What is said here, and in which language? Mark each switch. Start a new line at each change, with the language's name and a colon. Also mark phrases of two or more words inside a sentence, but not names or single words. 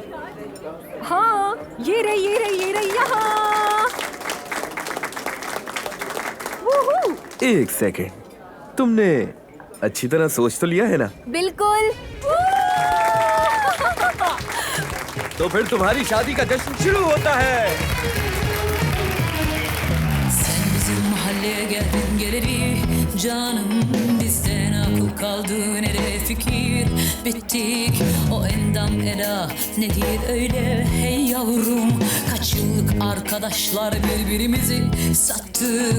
Hindi: हाँ, ये रही यहाँ। वूहू! एक सेकेंड, तुमने अच्छी तरह सोच तो लिया है ना? बिल्कुल। तो फिर तुम्हारी शादी का जश्न शुरू होता है।
Turkish: Sen bizim mahalleye geldin geleli canım, bizden akıl kaldı nereye fikir, bittik o endam eda nedir öyle, hey yavrum kaç yıllık arkadaşlar birbirimizi sattık.